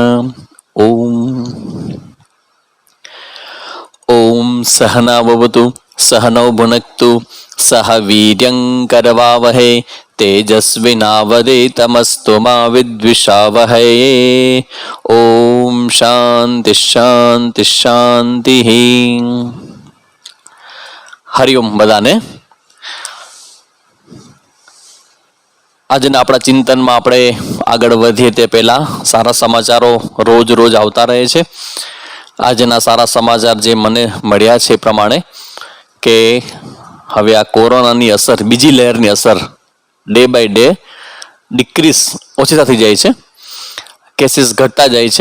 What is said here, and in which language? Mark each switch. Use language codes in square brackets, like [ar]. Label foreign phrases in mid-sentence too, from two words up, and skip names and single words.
[sa] ओम सहनाववतु सहनौ भुनक्तु सह वीर्यं करवावहै तेजस्विनावधीतमस्तु मा विद्विषावहै। ओम शांति शांति शांति। [gu] હરિઓમ બધાને। આજના આપણા ચિંતનમાં આપણે આગળ વધીએ તે પહેલા સારા સમાચારો રોજ રોજ આવતા રહે છે। આજના સારા સમાચાર જે મને મળ્યા છે એ પ્રમાણે કે હવે આ કોરોનાની અસર, બીજી લહેરની અસર [en] day by day decrease, [gu] ઓછી થતી જાય છે, કેસીસ ઘટતા જાય છે।